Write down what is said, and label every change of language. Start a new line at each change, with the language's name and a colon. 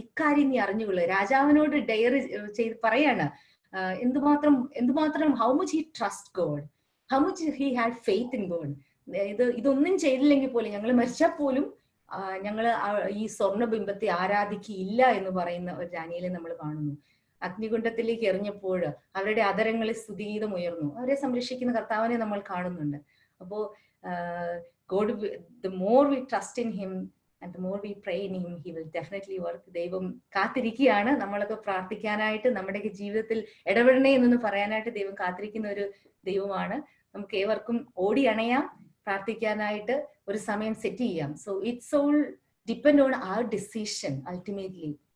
Malayalam: ഇക്കാര്യം നീ അറിഞ്ഞുകൊള്ളുക. രാജാവിനോട് ഡയറി ചെയ്ത് പറയാണ് എന്തുമാത്രം
English: How much he trust God, how much he had faith in God.
Malayalam: ഇതൊന്നും ചെയ്തില്ലെങ്കിൽ പോലും, ഞങ്ങൾ മരിച്ചാൽ പോലും ഞങ്ങൾ ഈ സ്വർണ്ണബിംബത്തെ ആരാധിക്കില്ല എന്ന് പറയുന്ന ഒരു ഡാനിയേലിനെ നമ്മൾ കാണുന്നു. അഗ്നികുണ്ഡത്തിലേക്ക് എറിഞ്ഞപ്പോൾ അവരുടെ അധരങ്ങളിൽ സ്തുതിഗീതം ഉയർന്നു. അവരെ സംരക്ഷിക്കുന്ന കർത്താവിനെ നമ്മൾ കാണുന്നുണ്ട്.
English: അപ്പോ God, the more we trust in him and the more we pray in him, he will definitely work.
Malayalam: ദൈവം കാത്തിരിക്കുകയാണ് നമ്മളൊക്കെ പ്രാർത്ഥിക്കാനായിട്ട്, നമ്മുടെയൊക്കെ ജീവിതത്തിൽ ഇടപെടണേ എന്നൊന്ന് പറയാനായിട്ട് ദൈവം കാത്തിരിക്കുന്ന ഒരു ദൈവമാണ്. നമുക്ക് ഏവർക്കും ഓടി അണയാം, പ്രാർത്ഥിക്കാനായിട്ട് ഒരു സമയം സെറ്റ് ചെയ്യാം.
English: So it's all depend on our decision ultimately.